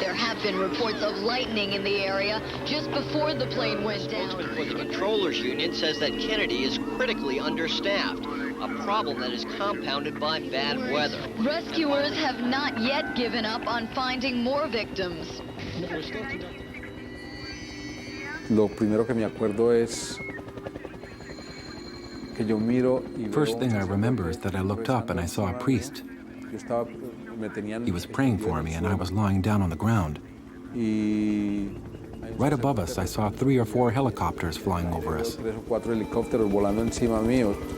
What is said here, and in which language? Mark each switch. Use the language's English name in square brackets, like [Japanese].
[English] There have been reports of lightning in the area just before the plane went down. Spokesman for the Controllers Union says that Kennedy is critically understaffed, a problem that is compounded by bad weather. Rescuers have not yet given up on finding more victims. [Spanish] Lo primero que me acuerdo es que yo miro y [English] First thing I remember is that I looked up and I saw a priest. He was praying for me and I was lying down on the ground. Right above us, I saw 3 or 4 helicopters flying over us. [Spanish] 3 o 4 helicópteros volando encima mío.